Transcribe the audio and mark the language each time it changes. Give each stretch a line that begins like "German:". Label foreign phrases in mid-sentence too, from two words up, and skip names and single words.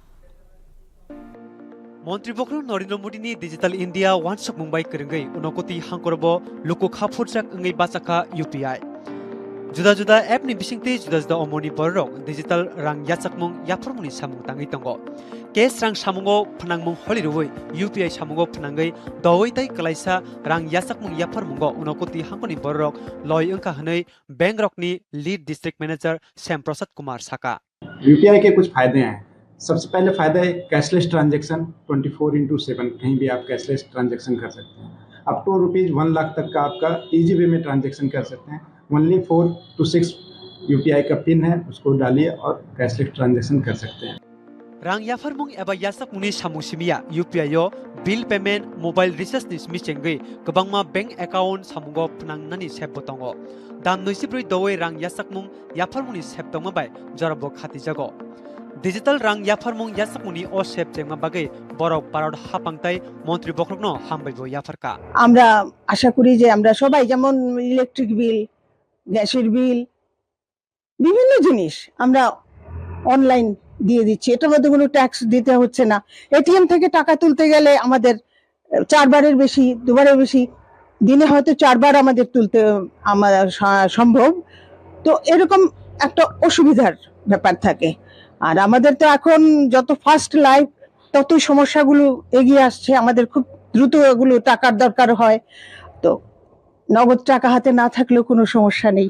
Kok Borok: Montri Bokro Norino Mudini Digital India Wansuk Mumbai Keringai Unokoti Hankorbo Luko Khapurchak Ngai Basaka UPI Juda app ni bisingti juda omoni borok digital rang yachakmung yaphormuni samung tangai tongo cash rang samungo phnangmung holiroi UPI samungo phnangai dawai tai kalaisa rang yachakmung yaphormungo unokoti hangkoni borok loi angka hanai bank rokni
English: lead district manager
Kok Borok: Sam Prasad Kumar Saka
Hindi: UPI के कुछ फायदे हैं। सबसे पहले फायदा है
English: cashless transaction
Hindi: 24/7 कहीं भी आप
English: cashless transaction
Hindi: कर सकते हैं।
English: up to
Hindi: ₹1 लाख तक का आपका
English: easy way
Hindi: में ट्रांजैक्शन कर सकते हैं। ओनली 4 to 6 UPI का पिन है, उसको डालिए और
English: cashless transaction
Hindi: कर सकते हैं।
Kok Borok: Rang yafarmung eba yasak muni samusimia UPI yo
English: bill payment mobile recharge
Kok Borok: ni smichengei kabangma
English: bank account
Kok Borok: samungo pnangnani sepbotongo dan noisiproi dowai rang yasakmung yafarmuni septongma bai jarabo khati jago digital rang yafarmung yasakmuni o sep chengma bagai borok parod hapangtai মন্ত্রী বক্রগ্ন হামবাইবো yafarka
Bangla: আমরা আশা করি যে আমরা সবাই যেমন
English: electric bill
Bangla: গ্যাসের বিল বিভিন্ন জিনিস আমরা অনলাইন দিয়ে দিচ্ছি এটার মধ্যে কোনো ট্যাক্স দিতে হচ্ছে না এটিএম থেকে টাকা তুলতে গেলে আমাদের 4 বারের বেশি 2 বারের বেশি দিনে হয়তো 4 বার আমাদের তুলতে আমাদের সম্ভব তো এরকম একটা অসুবিধার ব্যাপার থাকে আর আমাদের তো এখন যত
English: fast life
Bangla: তত সমস্যাগুলো এগিয়ে আসছে আমাদের খুব দ্রুত এগুলো টাকার দরকার হয় তো নগদ টাকা হাতে না থাকলেও কোনো সমস্যা নেই